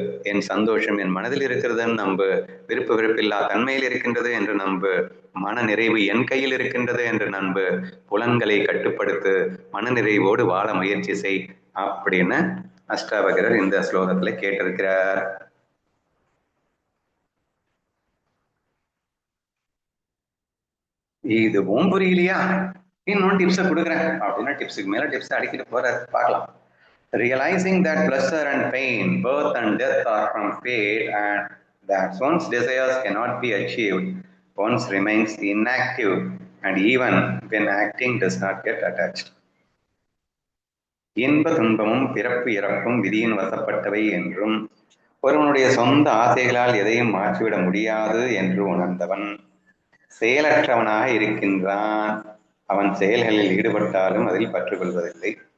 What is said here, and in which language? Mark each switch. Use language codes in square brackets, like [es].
[ta] என் சந்தோஷம் என் மனதில் இருக்கிறதுன்னு நம்பு, விருப்ப வெறுப்பில்லா தன்மையில் இருக்கின்றது என்று நம்பு, மன நிறைவு என் கையில் இருக்கின்றது என்று நம்பு, புலன்களை கட்டுப்படுத்து, மன நிறைவோடு வாழ முயற்சி செய் அப்படின்னு அஷ்டாவகரர் இந்த ஸ்லோகத்துல கேட்டிருக்கிறார். இதுவும் புரியலையா? இன்னும் டிப்ஸை கொடுக்குறேன் அப்படின்னா டிப்ஸுக்கு மேல டிப்ஸ் அடிக்கிட்டு போறாரு. பார்க்கலாம். [en] Realizing that pleasure and pain, birth and death are from fate, and that one's desires cannot be achieved, one remains inactive, and even when acting does not get attached. [ta] இன்ப துன்பமும் பிறப்பு இறப்பும் விதியின் வசப்பட்டவை என்றும், ஒருவனுடைய சொந்த ஆசைகளால் எதையும் மாற்றிவிட முடியாது என்று உணர்ந்தவன் செயலற்றவனாக இருக்கின்றான். அவன் செயல்களில் ஈடுபட்டாலும் அதில் பற்றுக் கொள்வதில்லை.